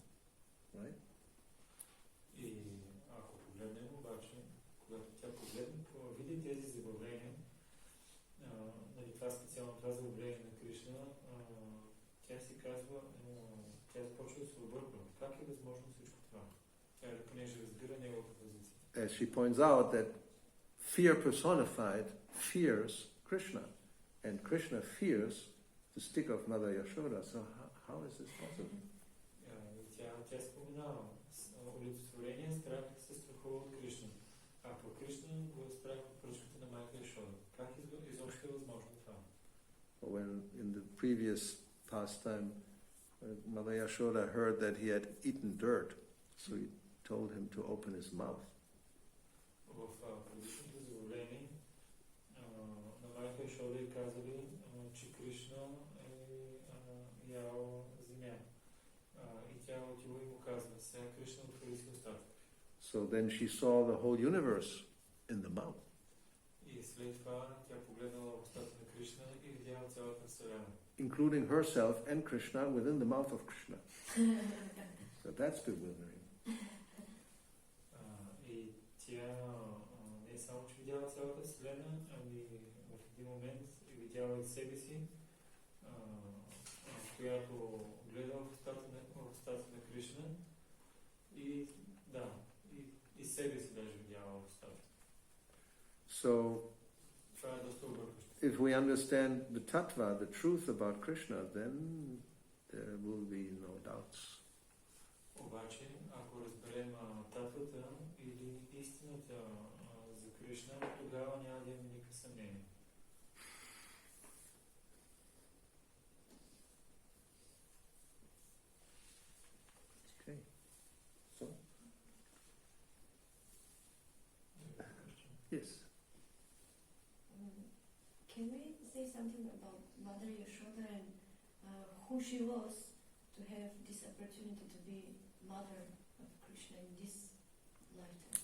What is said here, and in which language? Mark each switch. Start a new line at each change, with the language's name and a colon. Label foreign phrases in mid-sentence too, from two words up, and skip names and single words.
English: Right?
Bulgarian: И ако погледнем обаче, когато тя види тези забавления, това специално това забавление на Кришна, тя си казва, тя започва да се обърква. Как е възможно всичко това? Тя понеже разбира неговата позиция.
English: As she points out that fear personified fears Krishna, and Krishna fears the stick of Mother Yashoda. So how is this possible?
Bulgarian: Тя споменава олицетворение, страх се страхува от Кришна. А по Кришна го е страх от пръчката на майка Яшода. Как изобщо е възможно това?
English: When in the previous pastime, Mother Yashoda heard that he had eaten dirt, so he told him to open his mouth.
Bulgarian: В предишното забавление на майка Яшода и казали, че Кришна е ял земя. И тя отива и му казва, сега Кришна отвори си устата.
English: So then she saw the whole universe in the mouth.
Bulgarian: И след това тя погледнала устата на Кришна и видяла цялата вселена.
English: Including herself and Krishna within the mouth of Krishna. So that's bewildering.
Bulgarian: И тя не само че видяла цялата вселена, ами в един момент видяла и себе си, която гледала в устата на Кришна и и себе си даже видяла в устата.
English: So
Bulgarian: това е доста объркващо.
English: if we understand the tattva, the truth about Krishna, then there will be no doubts.
Bulgarian: Обаче, ако разберем татвата или истината за Кришна, тогава няма да има никакво съмнение.
English: Okay. So? Yes. Can we say something about Mother Yashoda and who she was to have this opportunity to be mother of Krishna in this lifetime?